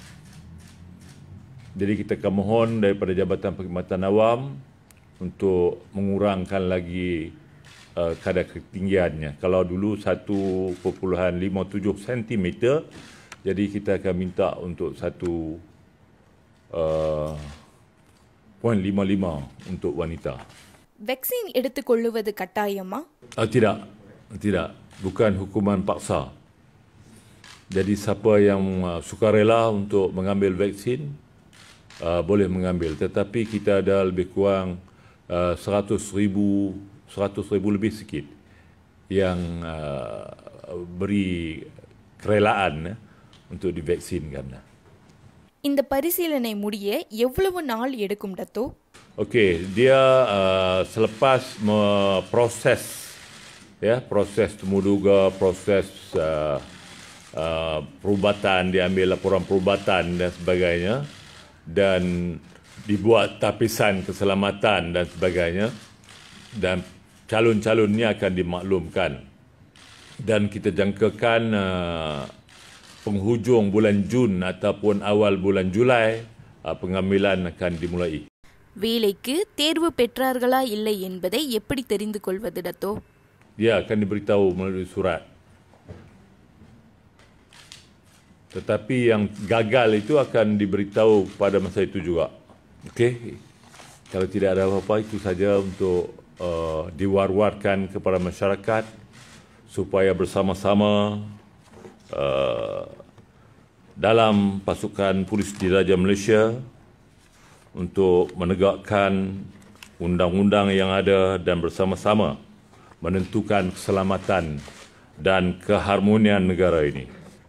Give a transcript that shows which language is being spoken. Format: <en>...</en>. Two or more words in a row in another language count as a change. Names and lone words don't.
<ms>Jadi kita akan mohon daripada Jabatan Perkhidmatan Awam untuk mengurangkan lagi kadar ketinggiannya. Kalau dulu 1.57 cm, jadi kita akan minta untuk 1.55 untuk wanita.</ms> <ta>Vaksin எடுத்துக்கொள்வது கட்டாயமா?</ta> <ms>Tidak. Bukan hukuman paksa. Jadi siapa yang sukarela untuk mengambil vaksin boleh mengambil. Tetapi kita ada lebih kurang 100,000 lebih sikit yang beri kerelaan untuk divaksinkan.</ms> <ta>இந்த பரிசீலனை முடிய எவ்வளவு நாள் எடுக்கும் Dato'?</ta> <ms>Okey, dia selepas proses temuduga, proses perubatan, diambil laporan perubatan dan sebagainya dan dibuat tapisan keselamatan dan sebagainya dan calon-calonnya akan dimaklumkan dan kita jangkakan penghujung bulan Jun ataupun awal bulan Julai pengambilan akan dimulai.</ms> <ta>வேலைக்கு தேர்வு பெற்றார்களா இல்லை என்பதை எப்படி தெரிந்து கொள்வது டத்தோ?</ta> <ms>Dia akan diberitahu melalui surat. Tetapi yang gagal itu akan diberitahu pada masa itu juga. Okey. Kalau tidak ada apa-apa, itu saja untuk diwar-warkan kepada masyarakat supaya bersama-sama dalam pasukan Polis Diraja Malaysia untuk menegakkan undang-undang yang ada dan bersama-sama menentukan keselamatan dan keharmonian negara ini.</ms>